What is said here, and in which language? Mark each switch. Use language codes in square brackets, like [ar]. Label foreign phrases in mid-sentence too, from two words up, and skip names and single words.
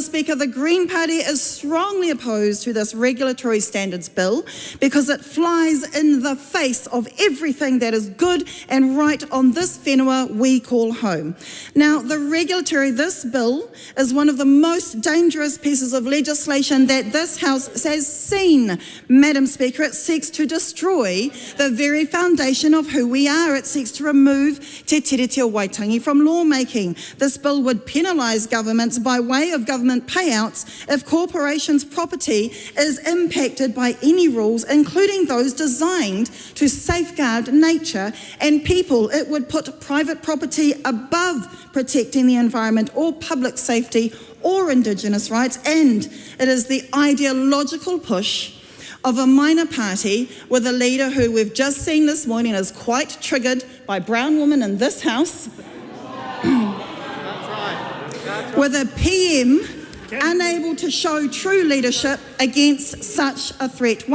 [en] Speaker, the Green Party is strongly opposed to this regulatory standards bill because it flies in the face of everything that is good and right on this whenua we call home. Now, this bill is one of the most dangerous pieces of legislation that this House has seen. Madam Speaker, it seeks to destroy the very foundation of who we are. It seeks to remove te tiriti o Waitangi from lawmaking. This bill would penalise governments by way of government payouts if corporations' property is impacted by any rules, including those designed to safeguard nature and people. It would put private property above protecting the environment or public safety or Indigenous rights, and it is the ideological push of a minor party with a leader who we've just seen this morning is quite triggered by brown women in this House, with a PM unable to show true leadership against such a threat.